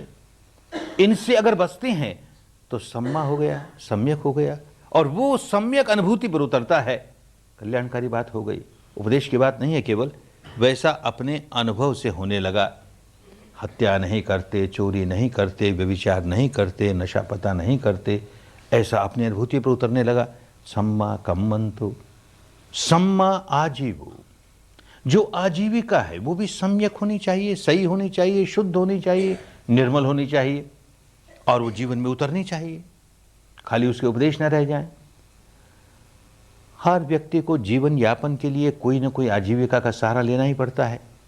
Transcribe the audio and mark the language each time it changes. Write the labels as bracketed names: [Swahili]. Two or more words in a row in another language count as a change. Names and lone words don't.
[Hindi] इनसे अगर बचते हैं तो सम्मा हो गया, सम्यक हो गया, और वो सम्यक अनुभूति पर उतरता है, कल्याणकारी बात हो गई। उपदेश की बात नहीं है केवल, वैसा अपने अनुभव से होने लगा। हत्या नहीं करते, चोरी नहीं करते, व्यभिचार नहीं करते, नशा पता नहीं करते, ऐसा अपनी अनुभूति पर उतरने लगा। [Pali] सम्मा कम्मंतु, सम्मा आजीवो, [Hindi] जो आजीविका है वो भी सम्यक होनी चाहिए, सही होनी चाहिए, शुद्ध होनी चाहिए, निर्मल होनी चाहिए, और वो जीवन में उतरनी चाहिए, खाली उसके उपदेश न रह जाएं। हर व्यक्ति को जीवन यापन के लिए कोई ना कोई आजीविका का सहारा लेना ही पड़ता है।